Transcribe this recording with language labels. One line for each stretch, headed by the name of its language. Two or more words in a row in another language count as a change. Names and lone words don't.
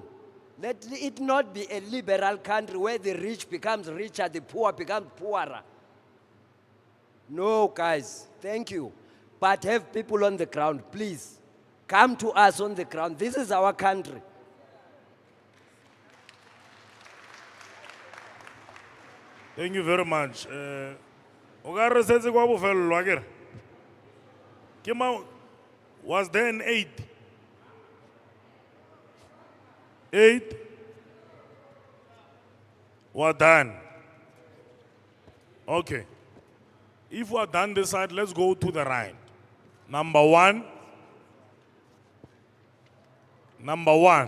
English: Let it not be a liberal country where the rich becomes richer, the poor becomes poorer. No, guys, thank you. But have people on the ground, please. Come to us on the ground. This is our country. Thank you very much.
Tswana: Ogare setse kwa bofelo akere. Ke ma
English: was there an 8? 8? We're done. Okay. If we're done this side, let's go to the right. Number 1. Number 1.